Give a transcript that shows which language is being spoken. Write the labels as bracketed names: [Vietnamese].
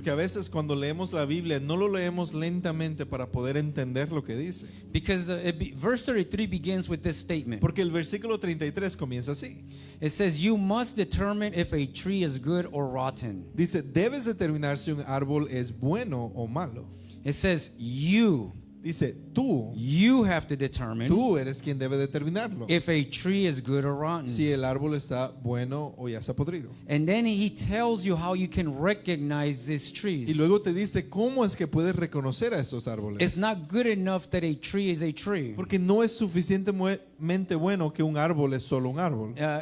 [Spanish] Porque a veces cuando leemos la Biblia no lo leemos lentamente para poder entender lo que dice. [English] Because verse 33 begins with this statement. [Spanish] Porque el versículo 33 comienza así. [English] It says, you must determine if a tree is good or rotten. [Spanish] Dice, debes determinar si un árbol es bueno o malo. [English] It says, you [Spanish] Dice, [English] have to determine [Spanish] tú eres quien debe determinarlo. [English] if a tree is good or rotten. [Spanish] Si el árbol está bueno o ya está podrido. [English] And then he tells you how you can recognize these trees. [Spanish] Y luego te dice cómo es que puedes reconocer a esos árboles. [English] It's not good enough that a tree is a tree. [Spanish] Porque no es suficientemente bueno que un árbol es solo un árbol.